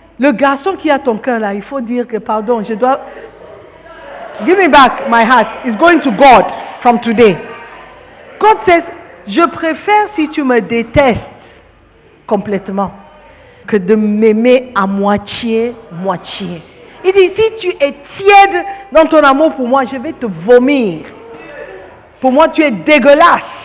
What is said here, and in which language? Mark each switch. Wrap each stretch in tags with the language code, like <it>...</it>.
<fr>Le garçon qui a ton cœur là, il faut dire que pardon, je dois...</fr> <en>Give me back my heart. It's going to God from today. God says,</en> <fr>je préfère si tu me détestes complètement que de m'aimer à moitié-moitié. Il dit, si tu es tiède dans ton amour pour moi, je vais te vomir. Pour moi, tu es dégueulasse.</fr>